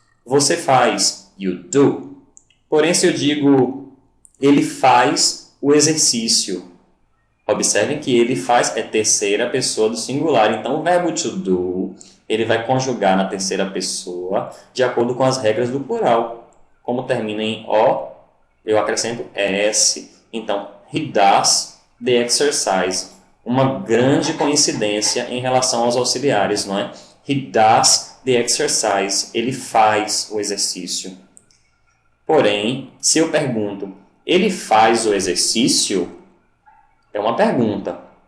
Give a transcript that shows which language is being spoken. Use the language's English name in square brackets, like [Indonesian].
[Portuguese] Você faz, [English] you do. [Portuguese] Porém, se eu digo, ele faz o exercício. Observem que ele faz é terceira pessoa do singular. Então, o verbo to do, ele vai conjugar na terceira pessoa de acordo com as regras do plural. Como termina em O, eu acrescento S. Então, [English] he does the exercise. [Portuguese] Uma grande coincidência em relação aos auxiliares, não é? [English] He does the exercise. [Portuguese] Ele faz o exercício. Porém, se eu pergunto, ele faz o exercício? É uma pergunta.